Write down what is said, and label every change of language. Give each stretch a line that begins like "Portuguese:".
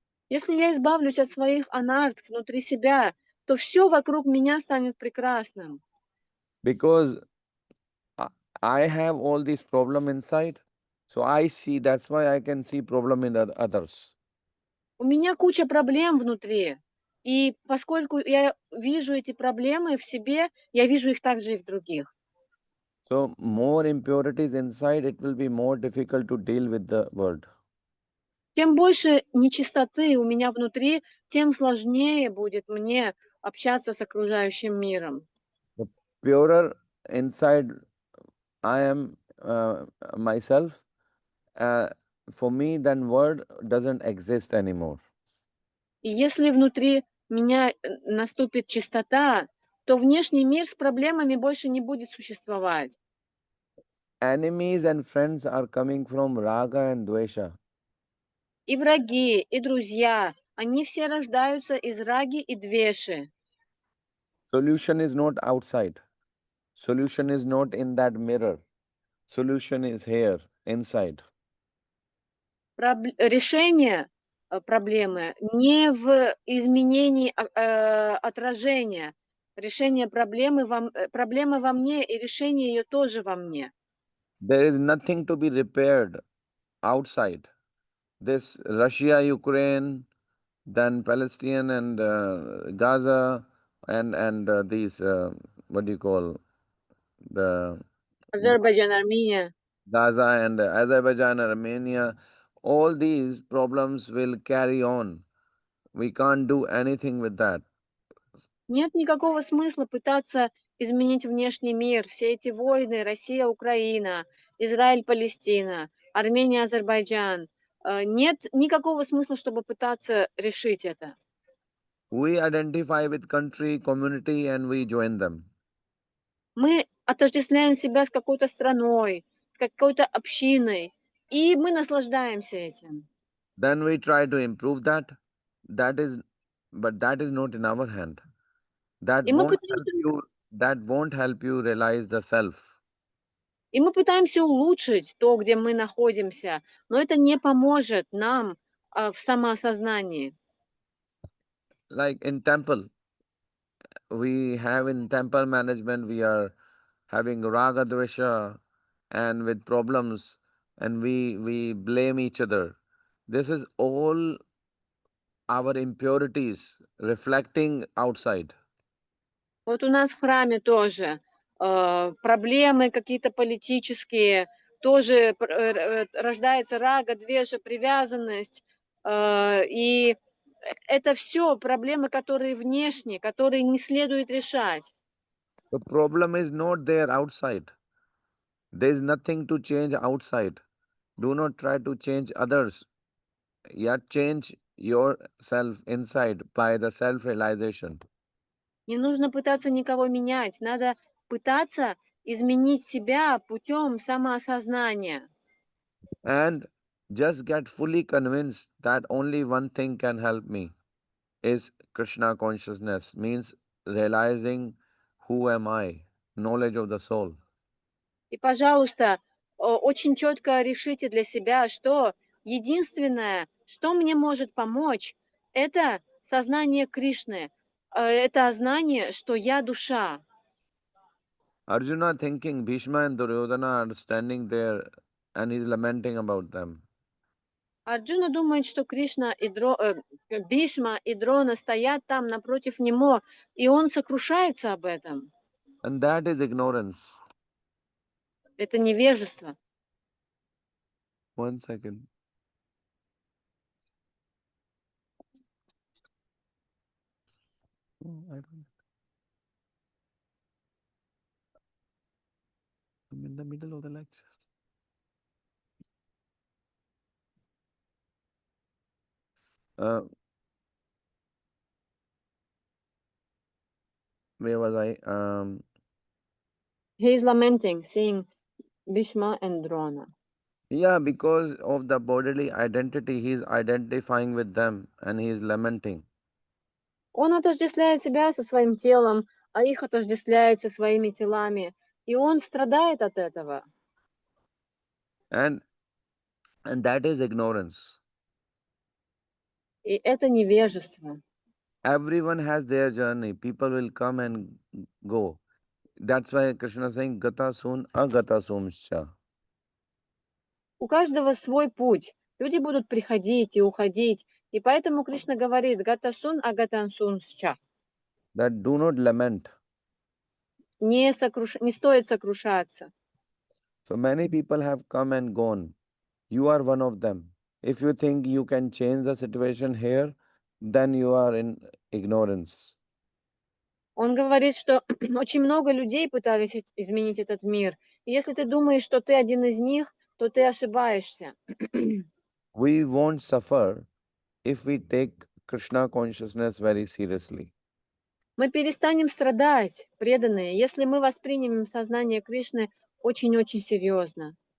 Russian: Если я избавлюсь от своих анарт внутри себя, то все вокруг меня станет прекрасным.
English: Because I I have all these problem inside, so I see. That's why I can see problem in others.
Russian: У меня куча проблем внутри, и поскольку я вижу эти проблемы в себе, я вижу их также и в других.
English: So more impurities inside, it will be more difficult to deal with the world.
Russian: Чем больше нечистоты у меня внутри, тем сложнее будет мне общаться с окружающим миром.
English: The purer inside I am myself, uh, for me, then word doesn't exist anymore.
Russian: И если внутри меня наступит чистота, то внешний мир с проблемами больше не будет существовать.
English: Enemies and friends are coming from raga and dvesha.
Russian: И враги, и друзья, они все рождаются из раги и двеши.
English: Solution is not outside. Solution is not in that mirror. Solution is here, inside.
Russian: Решение проблемы не в изменении отражения. Решение проблемы во мне, и решение ее тоже во мне.
English: There is nothing to be repaired outside. This Russia, Ukraine, then Palestine and Gaza, and these what do you call the
Russian: Азербайджан, Армения.
English: Gaza and Azerbaijan and Armenia, all these problems will carry on. We can't do anything with that.
Russian: Нет никакого смысла пытаться изменить внешний мир. Все эти войны, Россия, Украина, Израиль, Палестина, Армения, Азербайджан. Нет никакого смысла, чтобы пытаться решить это.
English: We identify with country, community, and we join them.
Russian: Мы отождествляем себя с какой-то страной, какой-то общиной, и мы наслаждаемся этим.
English: Then we try to improve that. That is but that is not in our hand. That
Russian: И мы
English: won't help
Russian: пытаемся,
English: you. That won't help you realize the self.
Russian: и мы пытаемся улучшить то, где мы находимся, но это не поможет нам в самоосознании.
English: Like in temple, we have in temple management, we are having raga dvesha and with problems, and we blame each other. This is all our impurities reflecting outside.
Russian: Вот у нас в храме тоже проблемы какие-то политические, тоже рождается рага, двежа, привязанность. И это все проблемы, которые внешние, которые не следует решать.
English: The problem is not there outside. There is nothing to change outside. Do not try to change others, yet change yourself inside by the self realization.
Russian: Не нужно пытаться никого менять, надо пытаться изменить себя путем самоосознания.
English: And just get fully convinced that only one thing can help me is Krishna consciousness, means realizing who am I, knowledge of the soul.
Russian: И, пожалуйста, очень четко решите для себя, что единственное, что мне может помочь, это сознание Кришны, это знание, что я душа.
English: Arjuna thinking Bhishma and Duryodhana are standing there and he's lamenting about them.
Russian: Арджуна думает, что Кришна и Бхишма и Дрона стоят там напротив него, и он сокрушается об этом.
English: And that is ignorance.
Russian: Это невежество.
English: 1 second. Oh, I don't. I'm in the middle of the lecture. Where was I? He is lamenting, seeing Bhishma and Drona. Yeah, because of the bodily identity, he is identifying with them and he is lamenting.
Russian: Он отождествляет себя со своим телом, а их отождествляет со своими телами. И он страдает от этого.
English: And that is ignorance.
Russian: И это невежество.
English: Everyone has their journey. People will come and go. That's why Krishna is saying
Sanskrit: Gata sun agata sumscha.
Russian: У каждого свой путь. Люди будут приходить и уходить. И поэтому Кришна говорит
Sanskrit: «Гатасун агатансун сча».
English: That do not lament.
Russian: Не стоит сокрушаться.
English: So many people have come and gone. You are one of them. If you think you can change the situation here, then you are in ignorance.
Russian: Он говорит, что очень много людей пытались изменить этот мир. И если ты думаешь, что ты один из них, то ты ошибаешься.
English: We won't suffer if we take Krishna consciousness very seriously.
Russian: Мы перестанем страдать, преданные, если мы воспримем сознание Кришны очень-очень серьезно.